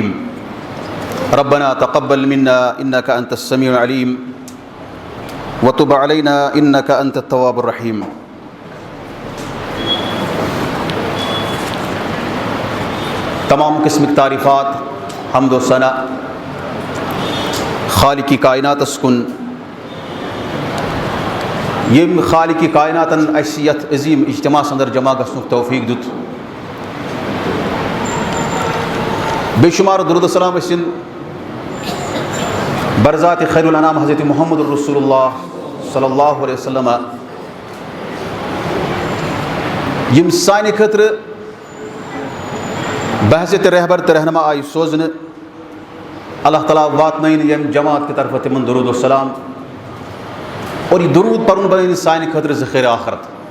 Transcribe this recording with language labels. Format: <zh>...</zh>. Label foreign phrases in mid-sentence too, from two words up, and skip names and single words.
<ar>ربنا تقبل منا إنك أنت السميع العليم وتب علينا إنك أنت التواب الرحيم.</ar> <ur>تمام قسم کی تعریفات حمد و ثنا خالق کائنات</ur> <ks>اسکن یم خالق کائناتن اَسہِ یتھ عظیم اجتماع اندر جمع گژھنُک توفیق دیُت. بے شمار درود السلام ٲسِن برذات خیر الانام حضرت محمد</ks> <ar>رسول اللہ صلی اللہ علیہ وسلم</ar> <ks>یم سانہِ خٲطرٕ بحثیت رہبر تہٕ رہنما آئی سوزنہٕ. اللہ تعالیٰ واتنٲیِن ییٚمہِ جماعت کہِ طرفہٕ تِمن درود السلام</ks> <ur>اور یہ</ur> <ks>درود پرُن بنٲیِن سانہِ خٲطرٕ ذخیرٕ آخرت.</ks>